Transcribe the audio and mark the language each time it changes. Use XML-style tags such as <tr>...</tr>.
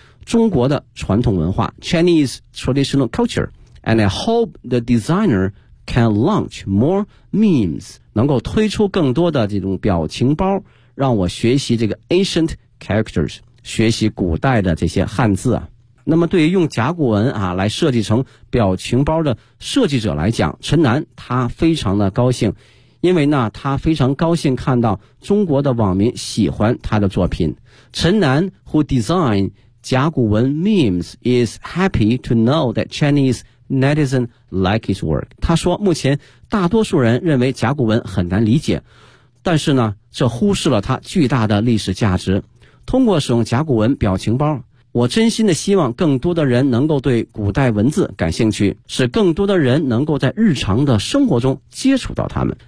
<zh>中国的传统文化</zh> <en>Chinese traditional culture， and I hope the designer can launch more memes，</en> <zh>能够推出更多的这种表情包，让我学习这个</zh> <en>ancient characters，</en> <zh>学习古代的这些汉字啊。那么对于用甲骨文啊来设计成表情包的设计者来讲，陈楠他非常的高兴，因为呢，他非常高兴看到中国的网民喜欢他的作品。</zh> <en>陈南 who designed 甲骨文 memes is happy to know that Chinese netizens like his work.</en> <zh>他说，目前大多数人认为甲骨文很难理解，但是呢，这忽视了它巨大的历史价值。通过使用甲骨文表情包，我真心的希望更多的人能够对古代文字感兴趣，使更多的人能够在日常的生活中接触到他们。</zh>